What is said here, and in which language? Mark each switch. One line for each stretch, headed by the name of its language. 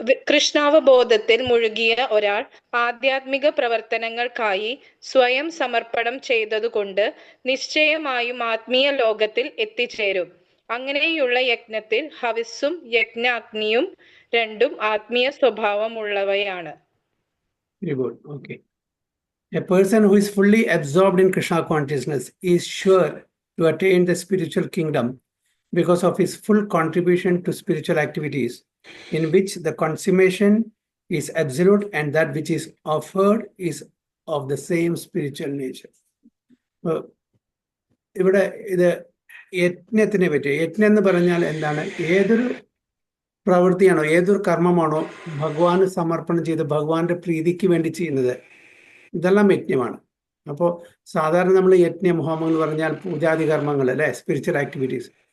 Malayalam: കൃഷ്ണാവബോധത്തിൽ മുഴുകിയ ഒരാൾ ആധ്യാത്മിക പ്രവർത്തനങ്ങൾക്കായി സ്വയം സമർപ്പണം ചെയ്തതുകൊണ്ട് നിശ്ചയമായും ആത്മീയ ലോകത്തിൽ എത്തിച്ചേരും. അങ്ങനെയുള്ള യജ്ഞത്തിൽ ഹവിസ്സും യജ്ഞാഗ്നിയും രണ്ടും ആത്മീയ സ്വഭാവമുള്ളവയാണ്.
English: Very good. Okay. A person who is fully absorbed in Krishna consciousness is sure to attain the spiritual kingdom because of his full contribution to spiritual activities, in which the consummation is absolute and that which is offered is of the same spiritual nature.
Malayalam: ഇവിടെ ഇത് യജ്ഞത്തിനെ പറ്റി, യജ്ഞം എന്ന് പറഞ്ഞാൽ എന്താണ്? ഏതൊരു പ്രവൃത്തിയാണോ, ഏതൊരു കർമ്മമാണോ ഭഗവാന് സമർപ്പണം ചെയ്ത് ഭഗവാന്റെ പ്രീതിക്ക് വേണ്ടി ചെയ്യുന്നത്, ഇതെല്ലാം യജ്ഞമാണ്. അപ്പോൾ സാധാരണ നമ്മൾ യജ്ഞം ഹോമം എന്ന് പറഞ്ഞാൽ പൂജാതി കർമ്മങ്ങൾ അല്ലേ, സ്പിരിച്വൽ ആക്ടിവിറ്റീസ്.